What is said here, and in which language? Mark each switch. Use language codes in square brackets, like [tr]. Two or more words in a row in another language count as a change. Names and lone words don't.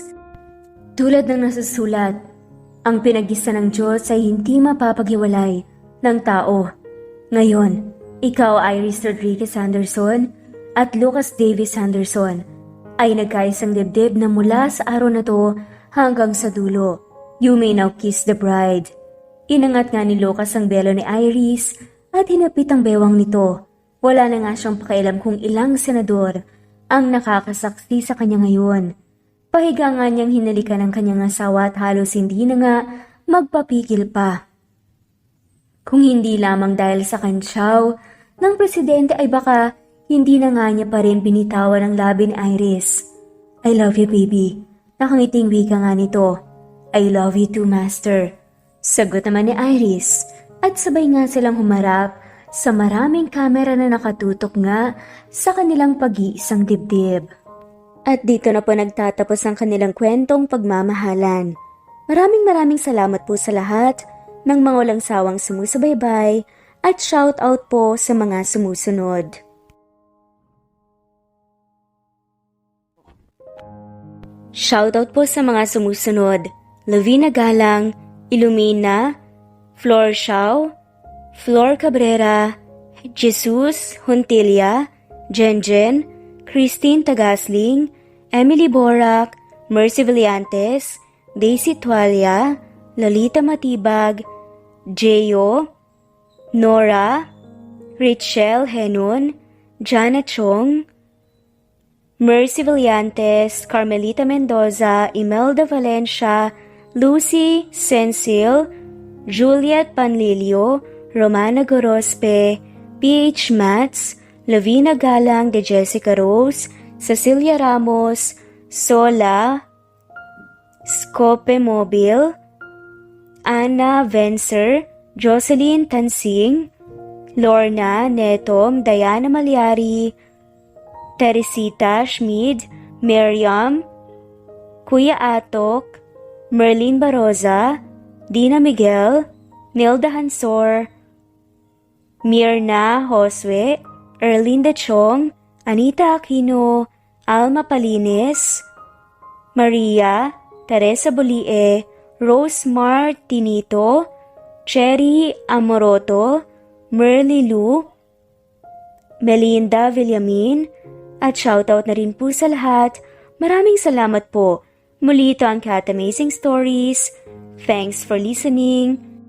[tl] Tulad ng nasusulat, ang pinag-isa ng Diyos ay hindi mapapaghiwalay ng tao. Ngayon, ikaw Iris Rodriguez Anderson at Lucas Davis Anderson ay nagkaisang dibdib na mula sa araw na to hanggang sa dulo. [en] You may now kiss the bride. [tl] Inangat nga ni Lucas ang belo ni Iris at hinapit ang bewang nito. Wala na nga siyang pakialam kung ilang senador ang nakakasaksi sa kanya ngayon. Pahiga nga niyang hinalikan ang kanyang asawa at halos hindi na nga magpapigil pa. Kung hindi lamang dahil sa kantsaw ng presidente ay baka hindi na nga niya pa rin binitawan ang labi ni Iris. [en] I love you baby. [tl] Nakangiting wika nga nito. [en] I I love you too, Master. [tl] Sagot naman ni Iris at sabay nga silang humarap sa maraming kamera na nakatutok nga sa kanilang pag-iisang dibdib. At dito na po nagtatapos ang kanilang kwentong pagmamahalan. Maraming salamat po sa lahat ng mga walang sawang sumusubaybay at shout out po sa mga sumusunod. Shoutout po sa mga sumusunod: Lavina Galang, Ilumina, Flor Shao, Flor Cabrera, Jesus Huntilla, Jenjen, Christine Tagasling, Emily Borac, Mercy Villantes, Daisy Tualia, Lalita Matibag, Jeyo, Nora, Richelle Henon, Jana Chong, Mercy Villantes, Carmelita Mendoza, Imelda Valencia, Lucy Sensil, Juliet Panlilio, Romana Gorospe, PH Mats, Lavina Galang de Jessica Rose, Cecilia Ramos, Sola, Scope Mobile, Anna Vencer, Jocelyn Tansing, Lorna Netom, Diana Malyari, Teresita Schmid, Miriam, Kuya Atok, Merlin Baroza, Dina Miguel, Nilda Hansor, Mirna Josue, Erlinda Chong, Anita Aquino, Alma Palines, Maria, Teresa Bolie, Rose Martinito, Cherry Amoroto, Merly Lu, Melinda Villamin, at shoutout na rin po sa lahat. Maraming salamat po. Muli ito ang Cat Amazing Stories. [en] Thanks for listening.